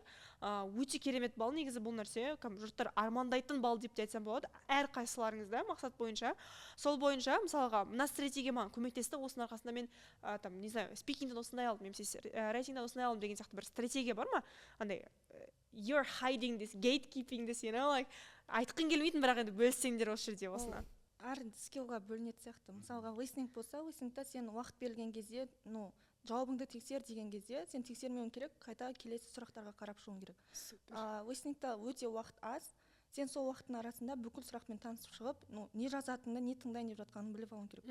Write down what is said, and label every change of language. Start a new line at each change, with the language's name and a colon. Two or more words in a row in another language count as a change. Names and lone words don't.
Kazakh: Өте керемет бал, негізі бұл нәрсе, жұрттар армандайтын бал деп те айтсам болады. Әр қайсыларыңызда мақсат бойынша, сол бойынша, мысалға, мына стратегия маған көмектесті, осының арқасында мен,
Russian: не знаю,
Kazakh: спикингден осындай алдым, немесе рейтингден осындай алдым деген сияқты бір стратегия бар ма?
English: Андай you're hiding this, gatekeeping this,
Kazakh: айтқың келмейтін, бірақ енді бөліссеңдер осы жерде осына. Әр скиллға бөлінетін сияқты. Мысалға, листинг болса, листингта сен уақыт берілген кезде, жауабыңды тексер деген кезде, сен тексермеуің керек, қайта келесі сұрақтарға қарап шығуың керек. Листингта өте уақыт аз, сен сол уақыттың арасында бүкіл сұрақпен танысып шығып, ну не жазатыныңды, не тыңдайын деп жатқанын біліп алуың керек.